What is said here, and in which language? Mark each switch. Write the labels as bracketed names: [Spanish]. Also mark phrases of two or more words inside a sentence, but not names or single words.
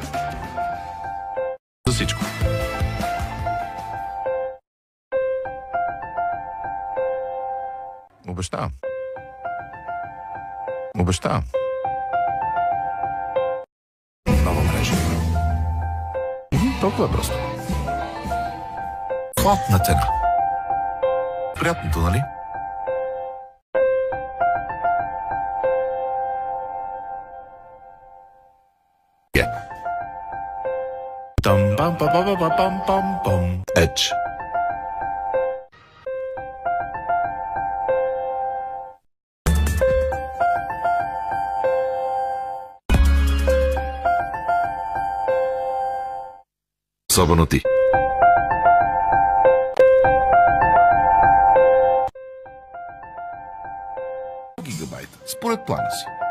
[Bulgarian] За всичко. Обещавам. Обещавам. Нова мрежа. Толкова е просто. Входна цена. Приятното, нали? Там-пам-пам-пам-пам-пам-пам. Edge. Особено ти. Гигабайта. Според плана си.